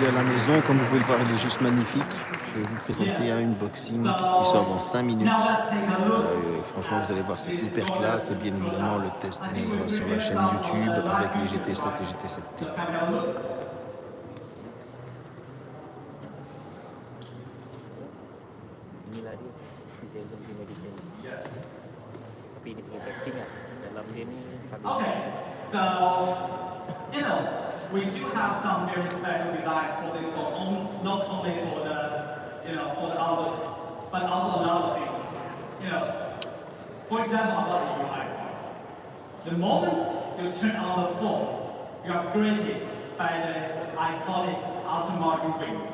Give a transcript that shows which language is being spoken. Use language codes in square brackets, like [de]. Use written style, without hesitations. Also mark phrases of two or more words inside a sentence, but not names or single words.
[fr] à la maison, comme vous pouvez le voir, elle est juste magnifique. Je vais vous présenter un unboxing qui sort dans 5 minutes. Franchement, vous allez voir, c'est hyper classe. Et bien évidemment, le test viendra sur la chaîne YouTube avec les GT7 et GT7T. [ms] inilah dia design Dream Edition. Tapi ini perlu casing lah. Dalam dia ni [en] Okay, so we do have some very special designs for this phone, not only for the for the outlook, but also a lot of things. For example, about the UI part. The moment you turn on the phone, you are greeted by the iconic Aston Martin wings.